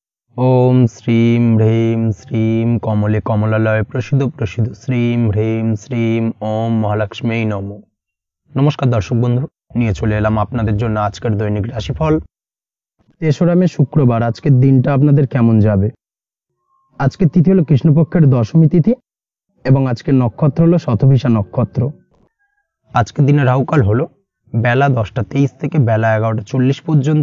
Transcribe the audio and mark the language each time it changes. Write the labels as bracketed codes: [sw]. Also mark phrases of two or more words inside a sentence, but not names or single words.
[sa] ओम श्रीम ह्रीम श्रीम कमले कमलालय प्रसिद्ध प्रसिद्ध श्रीम ह्रीम श्रीम ओम महालक्ष्मी नमो। [bn] নমস্কার দর্শক বন্ধু, নিয়ে চলে এলাম আপনাদের জন্য আজকের দৈনিক রাশিফল। 3রা মে শুক্রবার। আজকের দিনটা আপনাদের কেমন যাবে? আজকের তিথি হলো কৃষ্ণপক্ষের দশমী তিথি এবং আজকের নক্ষত্র হলো শতভিষা নক্ষত্র। আজকের দিনে রাহুকাল হলো বেলা 10টা 23 থেকে বেলা 11টা 40 পর্যন্ত।